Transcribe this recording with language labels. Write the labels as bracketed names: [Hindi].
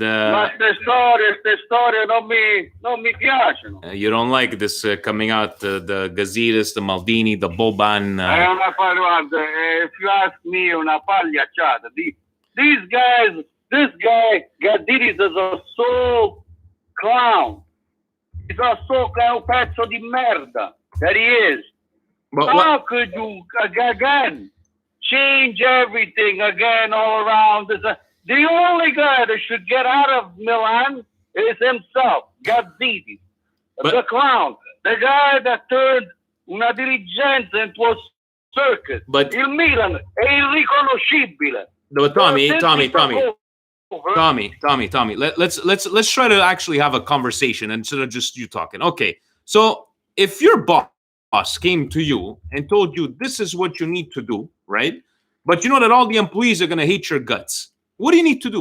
[Italian] Ma ste storie non mi piacciono. [English] You don't like this coming out, the Gazidis, the Maldini, the Boban. [Italian] È una guarda, [English] if you ask me, [Italian] una pagliacciata. [English] This guy, Gadidis, is a soul clown. He's a soul clown, [Italian] pezzo di merda [English] that he is. But how could you, again, change everything again all around? The only guy that should get out of Milan is himself, Gadidis, the clown. The guy that turned [Italian] una dirigenza [English] into a circus. But [Italian] il Milan è irriconoscibile. [English] But Tommy. Let's try to actually have a conversation instead of just you talking. Okay, so if your boss came to you and told you this is what you need to do, right? But you know that all the employees are going to hate your guts. What do you need to do?